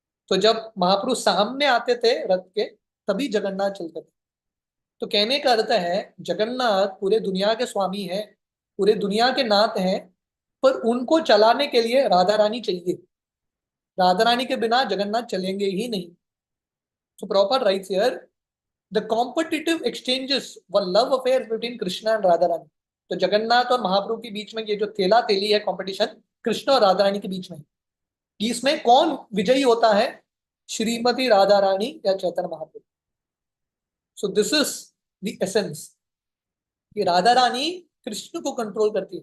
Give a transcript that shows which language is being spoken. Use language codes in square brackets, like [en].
[hi] तो जब महाप्रभु सामने आते थे रथ के, तभी जगन्नाथ चलते थे। तो कहने का अर्थ है, जगन्नाथ पूरे दुनिया के स्वामी है, पूरे दुनिया के नाथ हैं, पर उनको चलाने के लिए राधा रानी चाहिए, राधा रानी के बिना जगन्नाथ चलेंगे ही नहीं। [en] So proper writes here, the competitive exchanges were love affairs between Krishna and Radha Rani. [hi] तो जगन्नाथ और महाप्रभु के बीच में ये जो थेला तेली है कंपटीशन, कृष्ण और राधा रानी के बीच में, इसमें कौन विजयी होता है? श्रीमती राधा रानी या Chaitanya Mahaprabhu. [en] so this is the essence, [hi] कि राधा रानी कृष्ण को कंट्रोल करती है।